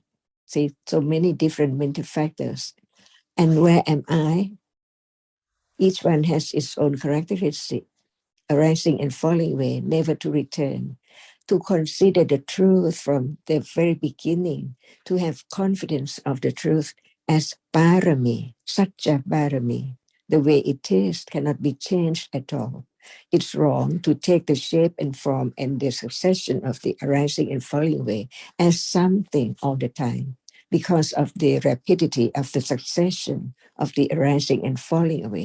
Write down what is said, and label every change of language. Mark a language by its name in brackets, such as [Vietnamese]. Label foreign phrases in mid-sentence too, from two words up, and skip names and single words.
[English] See, so many different mental factors. And where am I? Each one has its own characteristic, arising and falling away, never to return. To consider the truth from the very beginning, to have confidence of the truth as parami, [Sanskrit] satya parami. [English] The way it is cannot be changed at all. It's wrong to take the shape and form and the succession of the arising and falling away as something all the time, because of the rapidity of the succession of the arising and falling away.